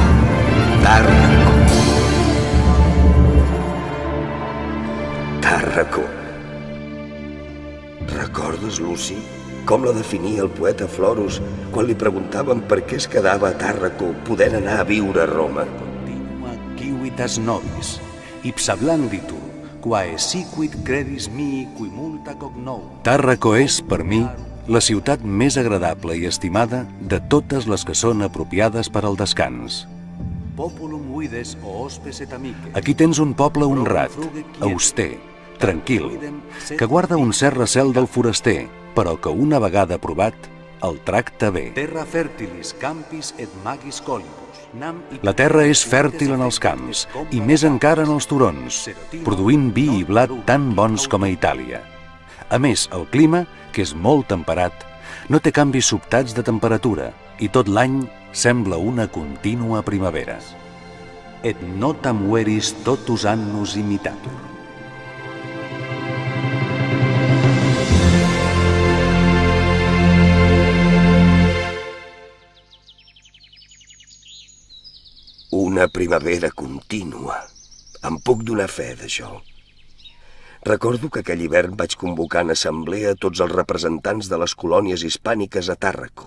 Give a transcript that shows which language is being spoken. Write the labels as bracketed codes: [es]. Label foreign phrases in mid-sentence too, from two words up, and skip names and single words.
[ca] Tàrraco. Tàrraco. Recordes, Luci, com la definia el poeta Florus quan li preguntaven per què es quedava a Tàrraco podent anar a viure a Roma? [la] Continua civitas nobis, ipsa blanditur, quae siquit credis mihi qui multa cognou. [ca] Tàrraco és, per mi, la ciutat més agradable i estimada de totes les que són apropiades per al descans. Aquí tens un poble honrat, auster, tranquil, que guarda un cert recel del foraster, però que una vegada aprovat el tracta bé. La terra és fèrtil en els camps i més encara en els turons, produint vi i blat tan bons com a Itàlia. A més, el clima, que és molt temperat, no té canvis sobtats de temperatura i tot l'any sembla una contínua primavera. [la] Et notam veris totus annus imitatur. [ca] Una primavera contínua. Em puc donar fe d'això. Recordo que aquell hivern vaig convocar en assemblea tots els representants de les colònies hispàniques a Tàrraco.